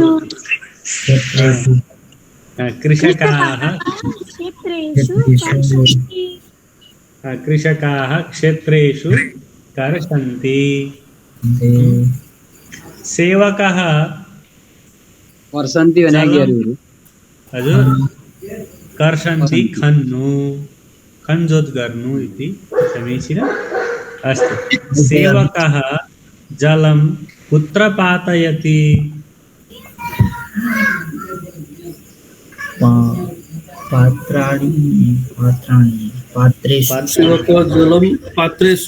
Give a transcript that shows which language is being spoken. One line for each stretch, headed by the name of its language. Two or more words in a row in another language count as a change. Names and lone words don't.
Sanskrit: क्षेत्रेषु कृषकाः कृषकाः क्षेत्रेषु कर्षन्ति सेवकः
Nepali: वर्षन्ति भनेको हजुर कर्षन्ति खन्नु खञ्जोत गर्नु
Sanskrit: इति समीचीनम् अस्तु सेवकः जलं कुत्र पातयति पात्रेषु जलं पात्रेषु